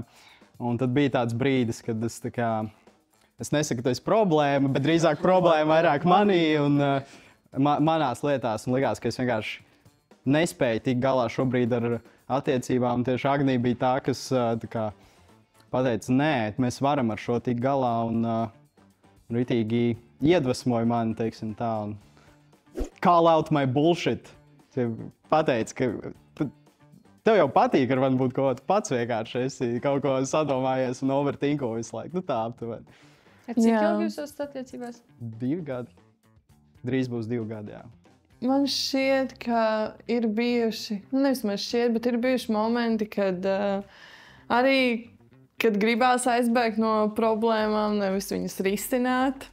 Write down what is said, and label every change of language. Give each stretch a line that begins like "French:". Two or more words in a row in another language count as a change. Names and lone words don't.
Latvian: Un tad bija tāds brīdis, kad es tā kā... Es nesaku, ka tas ir problēma, bet drīzāk problēma vairāk manī un manās lietās. Un likās, ka es vienkārši nespēju tikt galā šobrīd ar attiecībām. Tieši Agnija bija tā, kas tā kā pateica, nē, mēs varam ar šo tikt galā un ritīgi iedvesmoja mani, teiksim tā, un
English: call out my bullshit.
Latvian: Pateica, ka tev jau patīk ar mani būt kaut kā pats vienkārši. Esi kaut ko sadomājies un overthinko visu laiku. Tā aptuveni. Cik ilgi jūs esat attiecībās? 2 gadi. Drīz būs 2 gadi, jā. Man šķiet, ka ir bijuši, nevis man šķiet, bet ir bijuši momenti, kad arī, kad gribās aizbēgt no problēmām, nevis viņas risināt.